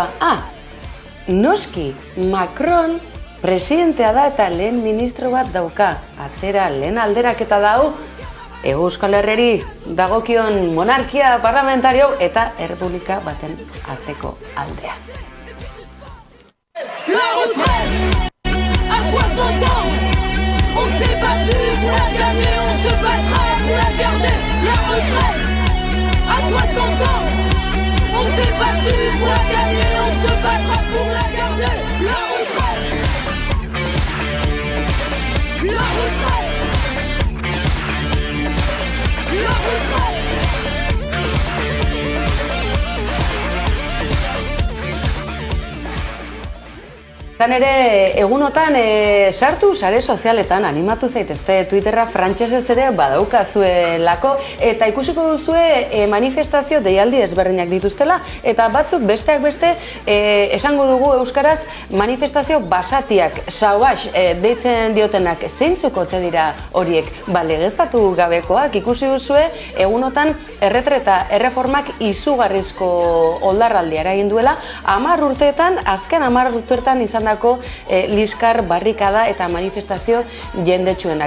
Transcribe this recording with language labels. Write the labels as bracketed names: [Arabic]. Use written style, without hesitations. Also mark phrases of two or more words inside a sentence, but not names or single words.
[Basque] Noski, Macron presidentea da eta lehen ministro bat dauka. Atera lehen alderaketa dau, Euskal Herriari dagokion monarkia parlamentario eta errepublika baten arteko aldea. [French] La retraite à 60 ans, on s'est battu pour la gagner, on se battra pour la garder. La retraite à 60 ans, on s'est battu pour la gagner, on se battra pour la garder. La retraite, la retraite, la retraite. [Basque] Zan ere, egunotan sartu sare sozialetan animatu zaitezte Twitterra frantsesez ere badaukazuelako eta ikusiko duzue manifestazio deialdi ezberdinak dituztela eta batzuk besteak beste esango dugu euskaraz manifestazio basatiak, sauax deitzen diotenak zeintzuk ote dira horiek, legeztatu gabekoak ikusi duzue egunotan erretreta erreformak izugarrizko oldarraldia eragin duela 10 urteetan, azken 10 urteetan izan liskar, barrikada eta manifestazio jendetsuenak.